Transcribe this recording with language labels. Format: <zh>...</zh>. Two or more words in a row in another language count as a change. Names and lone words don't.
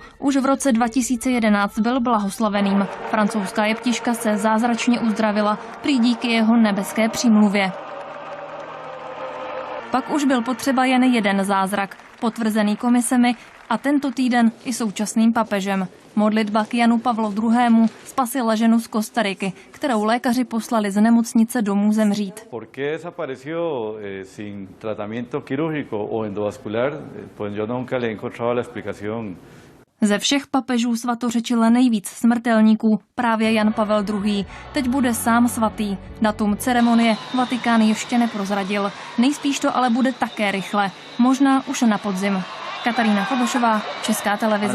<cs>Už v roce 2011 byl blahoslaveným. Francouzská jeptiška se zázračně uzdravila, prý díky jeho nebeské přímluvě. Pak už byl potřeba jen jeden zázrak, potvrzený komisemi a tento týden i současným papežem. Modlitba k Janu Pavlu II. Spasila ženu z Kostariky, kterou lékaři poslali z nemocnice domů zemřít.</cs> <es>¿Por qué desapareció sin tratamiento quirúrgico o endovascular? Pues yo nunca le encontraba la explicación.</es> <cs>Ze všech papežů svatořečil nejvíc smrtelníků právě Jan Pavel II. Teď bude sám svatý. Datum ceremonie Vatikán ještě neprozradil. Nejspíš to ale bude také rychle. Možná už na podzim. Katarína Fobošová, Česká televize.</cs>